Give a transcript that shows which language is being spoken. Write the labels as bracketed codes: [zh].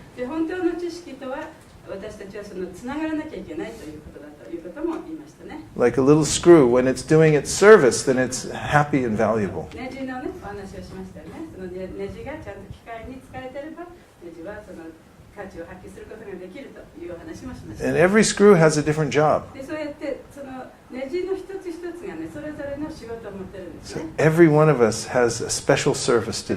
[ja] で本当の知識とは私たちはそのつながらなきゃいけないということだということも言いましたね。 [en] Like a little screw, when it's doing its service, then it's happy and valuable. [ja] ネジのねお話をしましたよね。そのネジがちゃんと機械に使えてればネジはその価値を発揮することができるというお話もしました。 [en] And every screw has a different job. [ja] でそうやってそのネジの一つ一つがねそれぞれの仕事を持ってるんです [en] So [ja] ね。 [en] every one of us has a special service to